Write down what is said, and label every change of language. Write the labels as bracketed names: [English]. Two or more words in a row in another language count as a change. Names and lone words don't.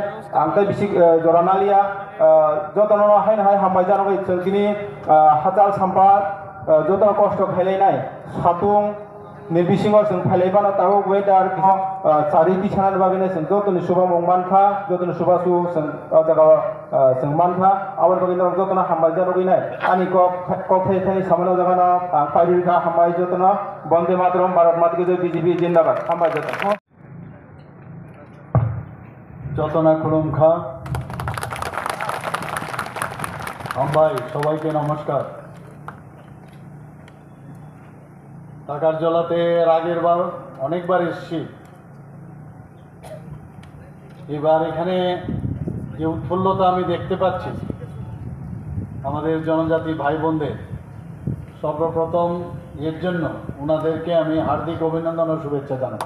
[Kok Borok] आंथाय बिसि जरानालिया जतन हाय हाय हामबाय जानांगौ जों दिनै हाजाल साम्पाद जतन कष्ट खायलायनाय सातुं निर्बिसिङाव जों फायलायबाना ताबो वेदार चारिति सानार बागैनो जों जतन सुबा मंमानखा जतन सुबासु जों जागाव जों मानखा आवर बागैनो जतन हामबाय जानांगौनाय आनि कक थाय सामनो जागाना फायरिखा हामबाय जतन [Hindi] बन्दे मातरम भारत माता की जय बीजेपी जिंदाबाद [Kok Borok] हामबाय जतन যতনা খুলুমখা হামবাই [Bangla] সবাইকে নমস্কার। তাকারজলাতে এর আগের বার অনেকবার এসেছি, এবার এখানে যে উৎফুল্লতা আমি দেখতে পাচ্ছি আমাদের জনজাতি ভাই বোনদের, সর্বপ্রথম এর জন্য ওনাদেরকে আমি হার্দিক অভিনন্দন ও শুভেচ্ছা জানাচ্ছি।